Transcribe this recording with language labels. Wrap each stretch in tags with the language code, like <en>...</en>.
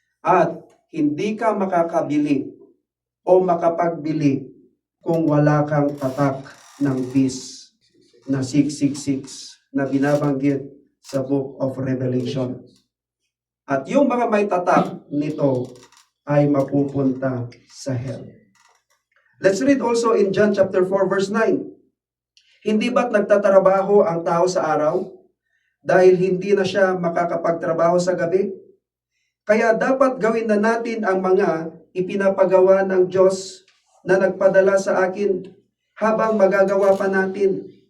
<tl>At hindi ka makakabili o makapagbili kung wala kang tatak ng beast na 666 na binabanggit sa Book of Revelation. At yung mga may tatak nito ay mapupunta sa hell.</tl> <en>Let's read also in John chapter 4 verse 9.</en> <tl>Hindi ba't nagtatrabaho ang tao sa araw dahil hindi na siya makakapagtrabaho sa gabi? Kaya dapat gawin na natin ang mga ipinapagawa ng Diyos na nagpadala sa akin habang magagawa pa natin.</tl>